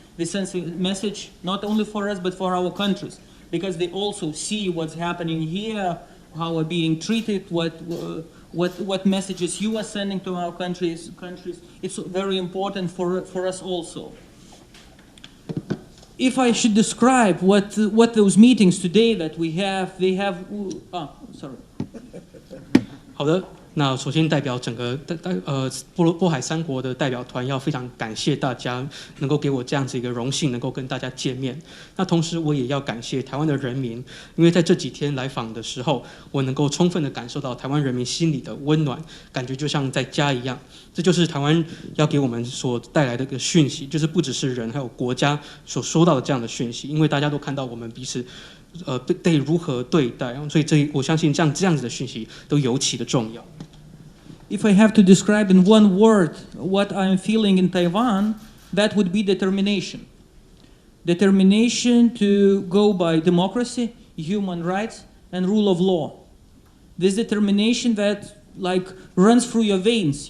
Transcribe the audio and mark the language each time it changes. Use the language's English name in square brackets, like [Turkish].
[English] This sends a message not only for us but for our countries, because they also see what's happening here, how we're being treated, what messages you are sending to our countries. It's very important for us also. If I should describe what those meetings today that we have, sorry. [Chinese] 好的。那首先代表整个波海3国的代表团要非常感谢大家能够给我这样子一个荣幸，能够跟大家见面。那同时我也要感谢台湾的人民，因为在这几天来访的时候，我能够充分的感受到台湾人民心里的温暖，感觉就像在家一样。这就是台湾要给我们所带来的一个讯息，就是不只是人，还有国家所收到的这样的讯息，因为大家都看到我们彼此被如何对待，所以我相信这样子的讯息都尤其的重要。 [English] If I have to describe in one word what I'm feeling in Taiwan, that would be determination. Determination to go by democracy, human rights, and rule of law. This determination that runs through your veins.